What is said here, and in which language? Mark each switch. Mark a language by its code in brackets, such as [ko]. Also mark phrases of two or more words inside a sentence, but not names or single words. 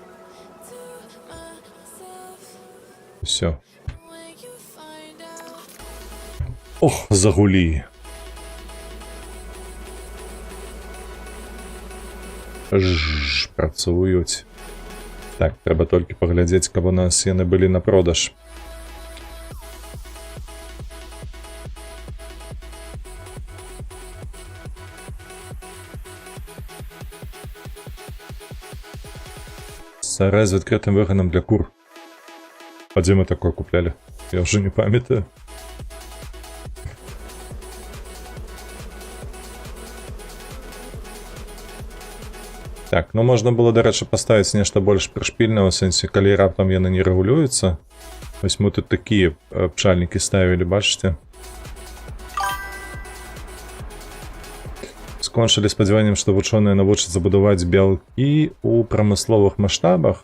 [uk] Все. Ох, загулі. Працують. Так, треба тільки поглядіти, [be] каб у нас яны былі на продаж. [ru] Сарай с открытым выходом для кур. А где мы такое купляли? Я уже не памятаю. [uk] Так, ну можна было, до речі, поставити [be] нешта больш прышпільнае, у сэнсе, калі раптам яны не рэгулююцца. Вось мы тут такія пчальнікі ставілі, бачыце? Скончылі спадзяваннем, што вучоныя навучацца будаваць бялкі ў прамысловых маштабах.